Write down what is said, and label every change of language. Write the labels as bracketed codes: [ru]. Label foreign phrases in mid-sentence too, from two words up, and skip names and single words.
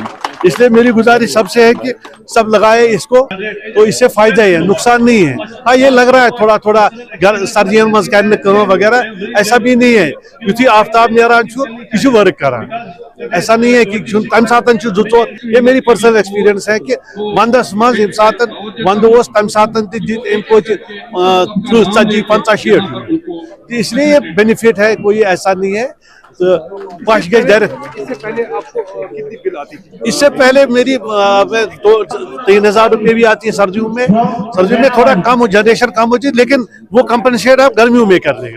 [hi] इसलिए मेरी गुजारिश सबसे है कि सब लगाए इसको, तो इससे फायदा ही है, नुकसान नहीं है। हाँ, ये लग रहा है थोड़ा थोड़ा घर सर्दियों में करने करो वगैरह, ऐसा भी नहीं है क्योंकि आफ्ताब नेरान किसी वर्क करा, ऐसा नहीं है कि तम सातन ये मेरी पर्सनल एक्सपीरियंस है कि [ks] वंदस मज यम सातन वंद ओस तम सातन [hi] इसलिए ये बेनिफिट है, कोई ऐसा नहीं है। तो इससे पहले आपको कितनी बिल आती थी? इससे पहले मेरी 3,000 रुपये भी आती है सर्दियों में थोड़ा कम हो, जनरेशन कम होती है, लेकिन वो कंपनसेट आप गर्मियों में कर देगा।